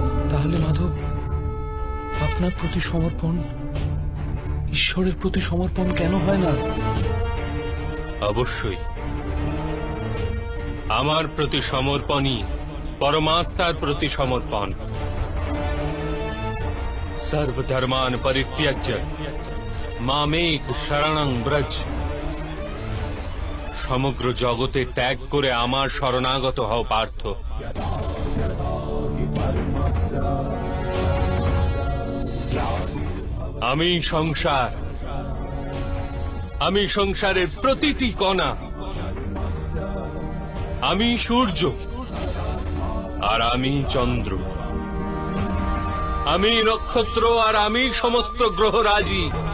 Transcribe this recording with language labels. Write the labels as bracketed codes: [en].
[bn] তাহলে মাধব, আপনার প্রতি সমর্পণ ঈশ্বরের প্রতি সমর্পণ কেন হয় না? অবশ্যই আমার প্রতি সমর্পণই পরমাত্মার প্রতি সমর্পণ। [sa] सर्वधर्मान परित्यज्य मामेक शरणं ব্রজ। [bn] সমগ্র জগতে ত্যাগ করে আমার শরণাগত হও পার্থ। আমি সংসার, আমি সংসারের প্রতিটি কণা, আমি সূর্য আর আমি চন্দ্র, আমি নক্ষত্র আর আমি সমস্ত গ্রহরাজি।